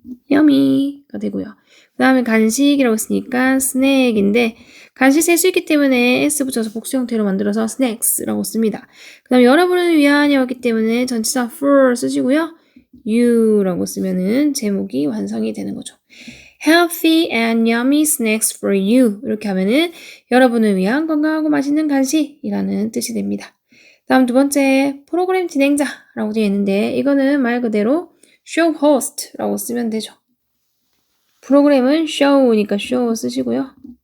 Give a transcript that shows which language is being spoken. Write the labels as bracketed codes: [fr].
[ko] yummy가 되고요. 그 다음에 간식이라고 했으니까 snack인데 간식 쓸 수 있기 때문에 s 붙여서 복수 형태로 만들어서 snacks라고 씁니다. 그 다음에 여러분을 위한이었기 때문에 전치사 for 쓰시고요. you라고 쓰면은 제목이 완성이 되는 거죠. [en] Healthy and yummy snacks for you. [ko] 이렇게 하면은 여러분을 위한 건강하고 맛있는 간식이라는 뜻이 됩니다. 다음 두 번째, 프로그램 진행자라고 되어 있는데 이거는 말 그대로 show host라고 쓰면 되죠. 프로그램은 show니까 show 쓰시고요.